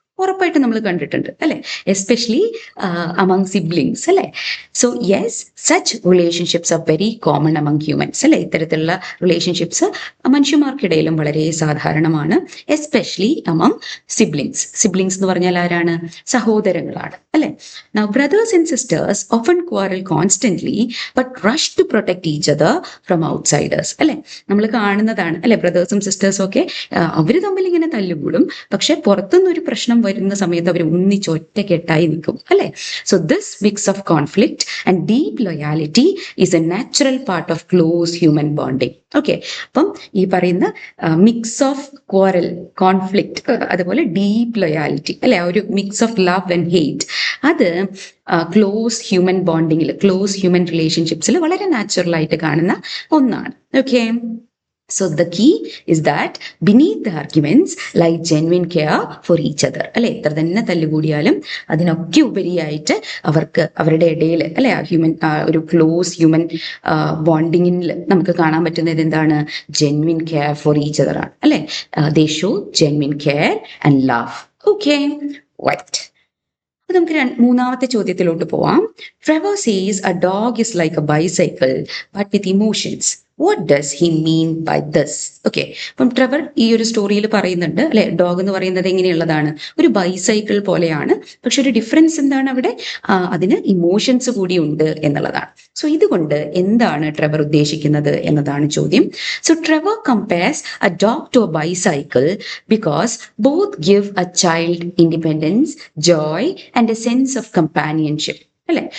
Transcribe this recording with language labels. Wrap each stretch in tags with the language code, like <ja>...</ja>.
<ml>ഉറപ്പായിട്ട് നമ്മൾ കണ്ടിട്ടുണ്ട്, അല്ലെ,</ml> <en>especially among siblings,</en> <ml>അല്ലെ.</ml> <en>So yes, such relationships are very common among humans, അല്ലെ.</en> <ml>ഇത്തരത്തിലുള്ള റിലേഷൻഷിപ്സ് മനുഷ്യന്മാർക്കിടയിലും വളരെ സാധാരണമാണ്,</ml> <en>Especially among siblings.</en> <ml>സിബ്ലിങ്സ് എന്ന് പറഞ്ഞാൽ ആരാണ്? സഹോദരങ്ങളാണ്, അല്ലെ.</ml> <en>Now brothers and sisters often quarrel constantly but rush to protect each other from outsiders, അല്ലെ.</en> <ml>നമ്മൾ കാണുന്നതാണ്, അല്ലെ, ബ്രദേഴ്സും സിസ്റ്റേഴ്സും ഒക്കെ അവർ തമ്മിൽ ഇങ്ങനെ തല്ലുകൂടും, പക്ഷെ പുറത്തുനിന്നൊരു പ്രശ്നം വരുന്ന സമയത്ത് അവർ ഒന്നിച്ച് ഒറ്റക്കെട്ടായി നിൽക്കും, അല്ലെ.</ml> <en>So this mix of conflict and deep loyalty is a natural part of close human bonding.</en> <ml>Okay, അപ്പം ഈ പറയുന്ന മിക്സ് ഓഫ് ക്വാറൽ, കോൺഫ്ലിക്റ്റ്, അതുപോലെ ഡീപ് ലോയാലിറ്റി, അല്ലെ, ആ ഒരു</ml> <en>mix of love and hate,</en> <ml>അത് ക്ലോസ് ഹ്യൂമൻ ബോണ്ടിങ്ങിൽ, ക്ലോസ് ഹ്യൂമൻ റിലേഷൻഷിപ്സിൽ വളരെ natural ആയിട്ട് കാണുന്ന ഒന്നാണ്.</ml> <en>Okay, so the key is that beneath the arguments lie genuine care for each other, അല്ലെ.</en> <ml>എത്ര തന്നെ തല്ലുകൂടിയാലും അതിനൊക്കെ ഉപരിയായിട്ട് അവർക്ക് അവരുടെ ഇടയിൽ, അല്ലെ, ആ ഹ്യൂമൻ ഒരു ക്ലോസ് ഹ്യൂമൻ ബോണ്ടിങ്ങിൽ നമുക്ക് കാണാൻ പറ്റുന്നത് എന്താണ്?</ml> <en>genuine care for each other</en> <ml>ആണ്, അല്ലെ.</ml> <en>They show genuine care and love.</en> <ml>Okay, right. അപ്പൊ നമുക്ക് മൂന്നാമത്തെ ചോദ്യത്തിലോട്ട് പോവാം.</ml> <en>Trevor says a dog is like a bicycle but with emotions. What does he mean by this?</en> <ml>Okay, അപ്പം ട്രെവർ ഈ ഒരു സ്റ്റോറിയിൽ പറയുന്നുണ്ട്, അല്ലെ, ഡോഗ് എന്ന് പറയുന്നത് എങ്ങനെയുള്ളതാണ്? ഒരു ബൈസൈക്കിൾ പോലെയാണ്, പക്ഷെ ഒരു ഡിഫറൻസ് എന്താണ് അവിടെ? അതിന് ഇമോഷൻസ് കൂടി ഉണ്ട് എന്നുള്ളതാണ്. സോ ഇതുകൊണ്ട് എന്താണ് ട്രെവർ ഉദ്ദേശിക്കുന്നത് എന്നതാണ് ചോദ്യം.</ml> <en>So Trevor compares a dog to a bicycle because both give a child independence, joy and a sense of companionship, അല്ലെ.</en>